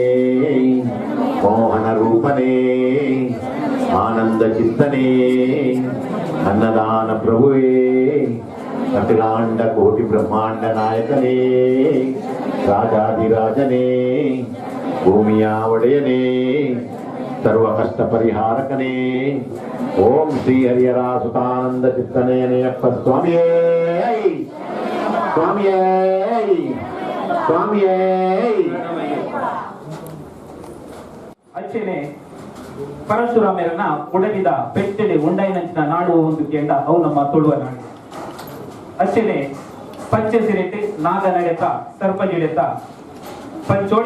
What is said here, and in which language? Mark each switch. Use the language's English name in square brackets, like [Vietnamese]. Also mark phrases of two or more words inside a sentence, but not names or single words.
[Kannada] ಮೋಹನ ರೂಪನೇ ಆನಂದ ಚಿತ್ತನೇ ಅನ್ನದಾನ ಪ್ರಭುವೇ ಅಖಿಲಾಂಡ ಕೋಟಿ ಬ್ರಹ್ಮಾಂಡ ನಾಯಕನೇ ರಾಜಾಧಿರಾಜನೇ ಭೂಮಿಯ ಒಡೆಯನೇ ಸರ್ವ ಕಷ್ಟ ಪರಿಹಾರಕನೇ ಓಂ ಶ್ರೀ ಹರಿಹರ ಸುತಾನಂದ ಚಿತ್ತನೇನಯ್ಯಪ್ಪ ಸ್ವಾಮಿಯೇ ಸ್ವಾಮಿಯೇ ಸ್ವಾಮಿಯೇ [Tulu] ಅಚ್ಚೇನೆ ಪರಶುರಾಮರನ್ನ ಉಡಲಿದ ಪೆಟ್ಟೆಡೆ ಉಂಡೈನಂಚಿನ ನಾಡು ಒಂದು ಕೇಂದ ಅವು ನಮ್ಮ ತುಳುವ ನಾಡು ಅಚ್ಚೇನೆ ಪಂಚ ಸಿರಿತೆ ನಾಗ ನಡೆತ ಸರ್ಪಜಿಡೆತ ಪಂಚೋಡಿ